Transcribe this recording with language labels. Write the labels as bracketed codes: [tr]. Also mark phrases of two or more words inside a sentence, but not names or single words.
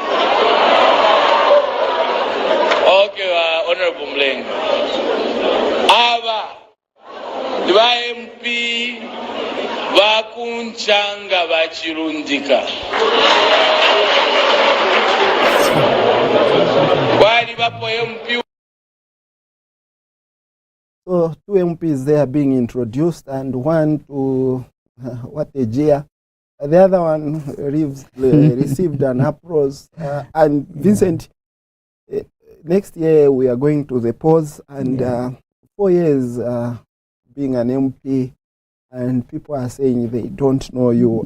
[en] Okay, Honorable Mulenga. [bem] Aba ba MP bakunchanga bachirundika. Kwali bapo MP. [en] So 2 MPs there being introduced, and one to what a jeer. The other one received an applause. And Vincent, next year we are going to the polls, and 4 years being an MP, and people are saying they don't know you.